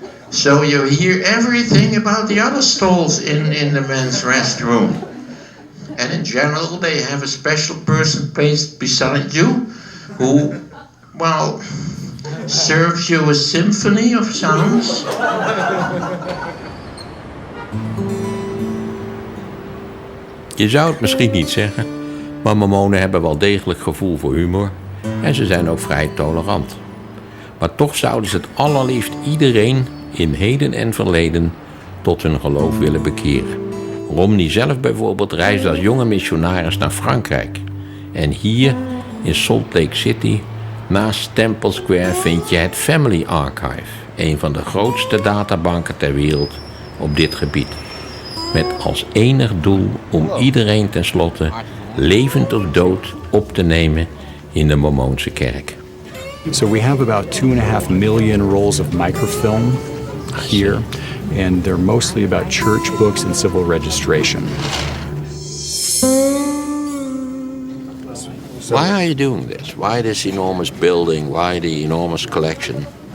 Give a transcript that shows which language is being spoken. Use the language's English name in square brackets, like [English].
[English] So you hear everything about the other stalls in the men's restroom. And in general, they have a special person placed beside you who, well, serves you a symphony of sounds. [Dutch] Je zou het misschien niet zeggen, maar Mormonen hebben wel degelijk gevoel voor humor en ze zijn ook vrij tolerant. Maar toch zouden ze het allerliefst iedereen in heden en verleden tot hun geloof willen bekeren. Romney zelf bijvoorbeeld reisde als jonge missionaris naar Frankrijk. En hier in Salt Lake City, naast Temple Square, vind je het Family Archive, een van de grootste databanken ter wereld op dit gebied. Met als enig doel om iedereen tenslotte, levend of dood, op te nemen in de Mormoonse kerk. [English] So we have about 2.5 million rolls of microfilm here, and they're mostly about church books and civil registration. Why are you doing this? Why this enormous building? Why the enormous collection?